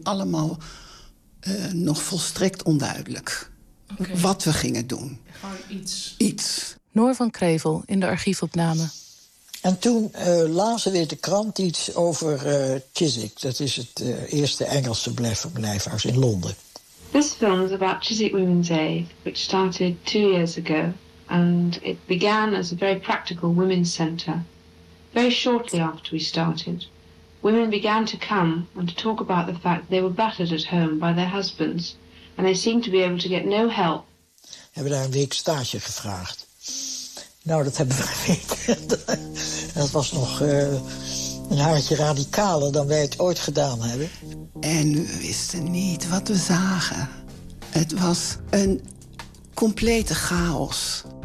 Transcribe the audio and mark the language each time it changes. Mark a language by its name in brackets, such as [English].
[Dutch] Allemaal nog volstrekt onduidelijk. Okay. Wat we gingen doen. Gewoon iets. Iets. Noor van Krevel in de archiefopname. En toen lazen we in de krant iets over Chiswick. Dat is het eerste Engelse blijfhuis in Londen. [English] This film is about Chiswick Women's Aid, which started 2 years ago. And it began as a very practical women's centre. Very shortly after we started, women began to come and to talk about the fact they were battered at home by their husbands. And they seemed to be able to get no help. [Dutch] Hebben daar een week stage gevraagd. Nou, dat hebben we geweten. Dat was nog een haartje radicaler dan wij het ooit gedaan hebben. En we wisten niet wat we zagen. Het was een complete chaos.